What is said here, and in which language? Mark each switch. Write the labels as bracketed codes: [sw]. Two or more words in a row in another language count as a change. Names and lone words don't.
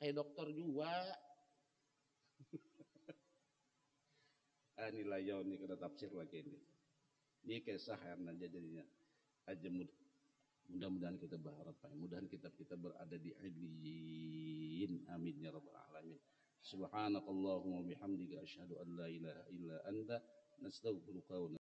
[id] Kayak dokter juga. Ini layau nih kena tafsir lagi ini. Ini kisah yang jadinya aja mudah-mudahan kita berharap Pak. Mudahan kita berada di illiyin. [ar] آمين يا رب العالمين. سبحانك اللهم وبحمدك أشهد أن لا إله إلا أنت نستغفرك و